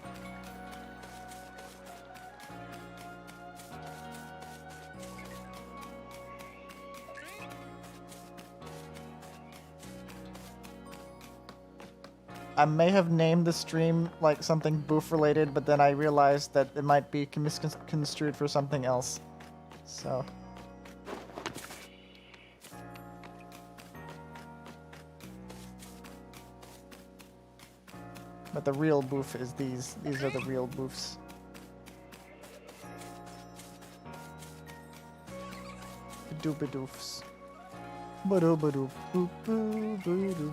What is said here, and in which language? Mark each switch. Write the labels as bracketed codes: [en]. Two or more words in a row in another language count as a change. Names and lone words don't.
[en] I may have named the stream like something boof related, but then I realized that it might be misconstrued for something else. So. But the real boof is these. These are the real boofs. Badoo-badoofs. Badoo-badoof. Boop-boo-badoof.